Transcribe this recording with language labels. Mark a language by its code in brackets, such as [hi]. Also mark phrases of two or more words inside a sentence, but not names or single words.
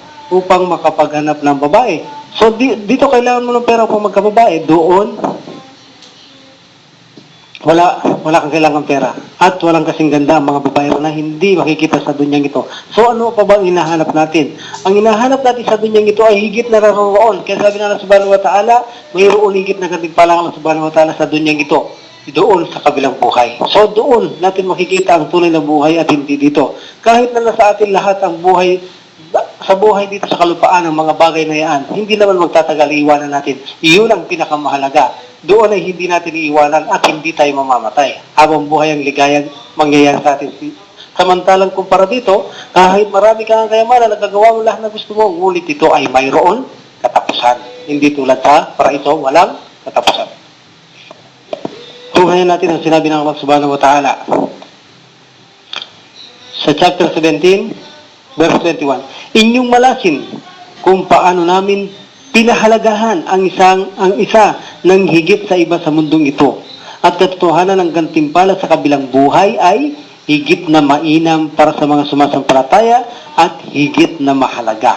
[tl] Upang makapaghanap ng babae. So dito kailangan mo ng pera upang magkababae. Doon wala kang kailangan pera. At walang kasing ganda ang mga babae na hindi makikita sa dunyang ito. So ano pa ba ang hinahanap natin? Ang hinahanap natin sa dunyang ito ay higit na naroon. Kaya sabi na Allah [ar] سبحانه وتعالى, [tl] mayroon higit na gantimpalang Allah [ar] سبحانه وتعالى [tl] sa dunyang ito. Doon sa kabilang buhay. So doon natin makikita ang tunay na buhay at hindi dito. Kahit na nasa atin lahat ang buhay, sa buhay dito sa kalupaan ng mga bagay na yan, hindi naman magtatagal, iiwanan natin. Iyon ang pinakamahalaga. Doon ay hindi natin iiwanan at hindi tayo mamamatay. Habang buhay ang ligayang mangyayari sa atin. Samantalang kumpara dito, kahit marami kang kayamanan, nagagawa mo lahat na gusto mo, ngunit ito ay mayroon katapusan. Hindi tulad sa paraiso, walang katapusan. Tunghayan natin ang sinabi ng Allah [ar] سبحانه وتعالى [tl] sa chapter 17 verse 21. Inyong malasin kung paano namin pinahalagahan ang isa ng higit sa iba sa mundong ito, at katotohanan ng gantimpala sa kabilang buhay ay higit na mainam para sa mga sumasampalataya at higit na mahalaga.